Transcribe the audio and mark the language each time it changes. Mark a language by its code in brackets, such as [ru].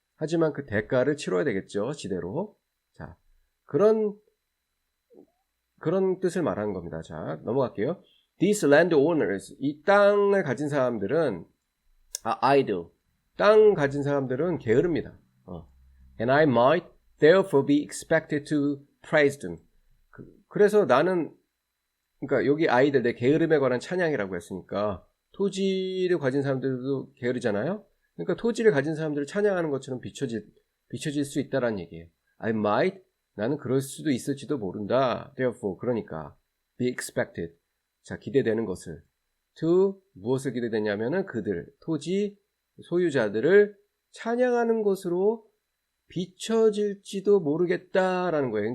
[ko] 하지만 그 대가를 치러야 되겠죠. 지대로. 자, 그런 그런 뜻을 말하는 겁니다. 자, 넘어갈게요. [en] These landowners, [ko] 이 땅을 가진 사람들은 idle, 땅 가진 사람들은 게으릅니다. [en] And I might therefore be expected to praise them. [ko] 그래서 나는, 그러니까 여기 아이들 내 게으름에 관한 찬양이라고 했으니까 토지를 가진 사람들도 게으르잖아요. 그러니까 토지를 가진 사람들을 찬양하는 것처럼 비춰질 수 있다라는 얘기예요. [en] I might, [ko] 나는 그럴 수도 있을지도 모른다. Therefore, 그러니까 [en] be expected, [ko] 자, 기대되는 것을 to, 무엇을 기대되냐면은 그들, 토지 소유자들을 찬양하는 것으로 비춰질지도 모르겠다라는 거예요.